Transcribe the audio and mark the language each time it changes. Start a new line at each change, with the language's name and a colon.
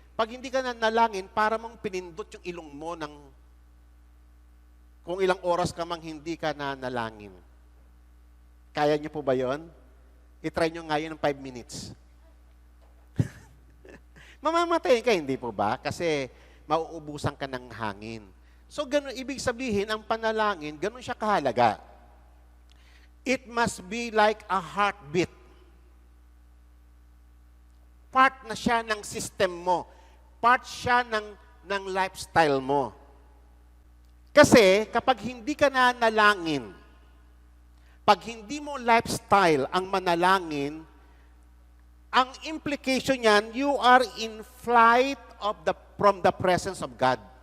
Filipino: Pag hindi ka nanalangin, para mong pinindot yung ilong mo ng kung ilang oras ka mang hindi ka nanalangin. Kaya niyo po ba yun? I-try nyo nga yun ng 5 minutes. Mamamatay ka, hindi po ba? Kasi mauubusan ka ng hangin. So, ganun, ibig sabihin, ang panalangin, ganun siya kahalaga.
English: It must be like a heartbeat.
Filipino: Part na siya ng system mo. Part siya ng lifestyle mo. Kasi, kapag hindi ka nanalangin, pag hindi mo lifestyle ang manalangin, ang implication niyan,
English: you are in flight from the presence of God.